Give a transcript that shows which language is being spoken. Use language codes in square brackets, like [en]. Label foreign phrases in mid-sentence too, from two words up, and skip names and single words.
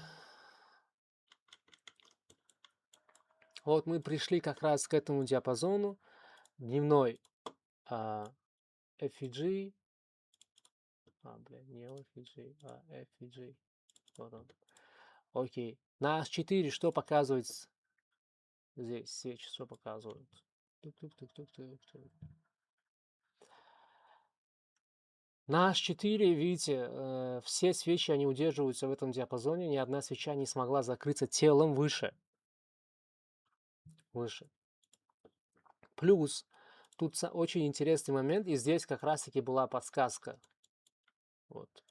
[ru] Вот мы пришли как раз к этому диапазону. Дневной FVG. Бля, не FVG, FVG. Вот он. Окей. На H4 что показывает здесь? Свечи что показывают? Тук-тук-тук-тук-тук-тук. На H4, видите, все свечи, они удерживаются в этом диапазоне. Ни одна свеча не смогла закрыться телом выше. Выше. Плюс, тут очень интересный момент, и здесь как раз-таки была подсказка. Вот.